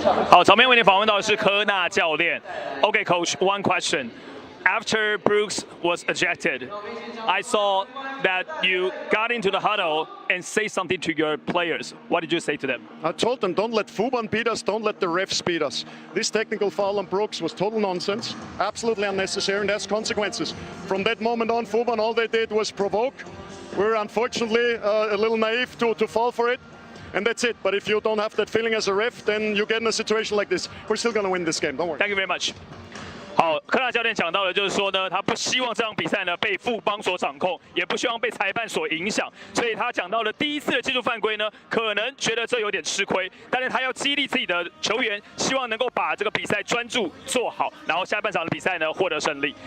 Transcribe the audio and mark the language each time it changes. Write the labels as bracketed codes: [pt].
[zh] 好，场面为您访问到的是科纳教练。 [en] Okay, Coach, one question. After Brooks was ejected, I saw that you got into the huddle and say something to your players. What did you say to them? I told them, don't let Fubon beat us, don't let the refs beat us. This technical foul on Brooks was total nonsense, absolutely unnecessary, and has consequences. From that moment on, Fubon, all they did was provoke. We're unfortunately a little naive to fall for it. And that's it. But if you don't have that feeling as a ref, then you get in a situation like this. We're still going to win this game. Don't worry. Thank you very much. [zh] 好，科纳教练讲到的就是说呢，他不希望这场比赛呢被富邦所掌控，也不希望被裁判所影响，所以他讲到了第一次的技术犯规呢，可能觉得这有点吃亏，但是他要激励自己的球员，希望能够把这个比赛专注做好，然后下半场的比赛呢获得胜利。